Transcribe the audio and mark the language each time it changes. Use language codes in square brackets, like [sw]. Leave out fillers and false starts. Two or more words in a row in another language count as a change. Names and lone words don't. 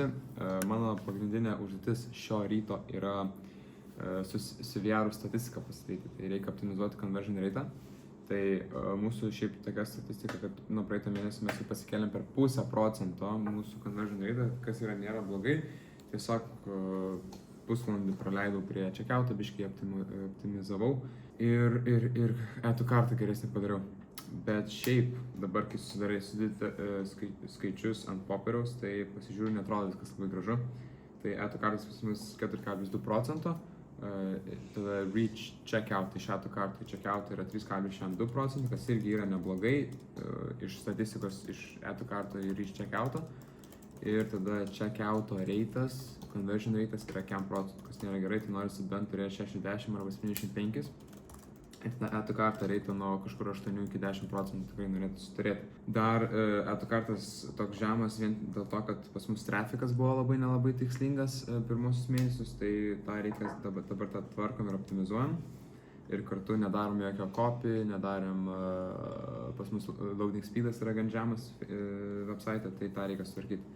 [lt] Mano pagrindinė užduotis šio ryto yra su VR statistiką pasidaryti, tai reikia optimizuoti [en] conversion rate'ą. [lt] Tai mūsų šiaip tokia statistika, kad nuo praeito mėnesio mes jau pasikėlėm per 0,5% mūsų [en] conversion rate, [lt] kas yra nėra blogai. Tiesiog pusvalandį praleidau prie checkouto, biškį optimizavau ir [en] add to cart [lt] geresnį padariau. Bet šiaip dabar, kai susidarai skaičius ant popieriaus, tai pasižiūriu, netrodo viskas labai gražu. Tai [en] add to cart [lt] pas mus 4,2%. Tada [en] reach checkout [lt] iš [en] add to cart checkout [lt] yra 3,2%, kas irgi yra neblogai iš statistikos iš [en] add to cart [lt] ir [en] reach checkouto. [lt] Ir tada [en] checkouto rate'as, conversion rate'as [lt] yra 5%, kas nėra gerai, tai norisi bent turėti 60 arba 75. Ir tada [en] add to cart rate'ą [lt] nuo kažkur 8 iki 10% tikrai norėtų turėti. Dar [en] add to cart'as [lt] toks žemas vien dėl to, kad pas mus trafikas buvo labai tikslingas pirmosius mėnesius, tai tą reikia dabar tą tvarkom ir optimizuojam. Ir kartu nedarom jokio copy, nedarėm, pas mus [en] loading speedas [lt] yra gan žemas website, tai tą reikia sutvarkyti.